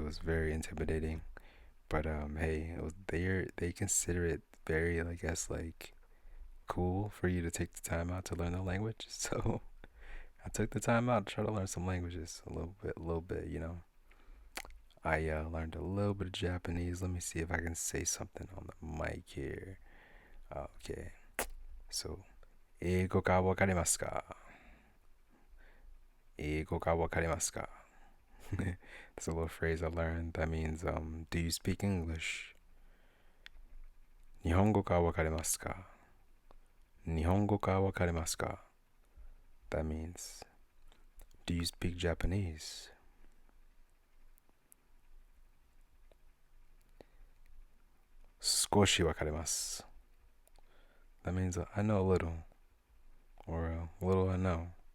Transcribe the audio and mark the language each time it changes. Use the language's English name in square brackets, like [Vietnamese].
[English] It was very intimidating, but hey, they consider it very, I guess, like cool for you to take the time out to learn the language. So I took the time out to try to learn some languages a little bit, you know. I learned a little bit of Japanese. Let me see if I can say something on the mic here. Okay, so [Japanese] 英語がわかりますか？英語がわかりますか? [English] That's a little phrase I learned. That means, do you speak English? [Japanese] 日本語がわかりますか?日本語がわかりますか? [English] That means, do you speak Japanese? [Japanese] 少しわかります. [English] That means I know a little, or a little I know.